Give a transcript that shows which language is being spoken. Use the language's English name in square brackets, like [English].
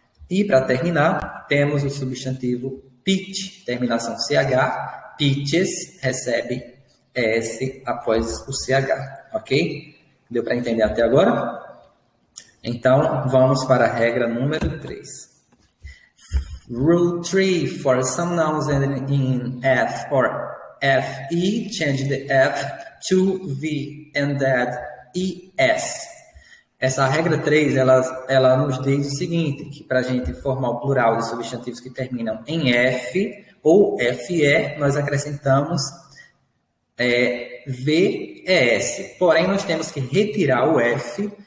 [Portuguese] E, para terminar, temos o substantivo peach, terminação CH. Peaches recebe ES após o CH, ok? Deu para entender até agora? Então, vamos para a regra número 3. [English] Rule 3. For some nouns ending in F or FE, change the F to V and add ES. [Portuguese] Essa regra 3, ela nos diz o seguinte, que para a gente formar o plural de substantivos que terminam em F ou FE, nós acrescentamos VES. Porém, nós temos que retirar o F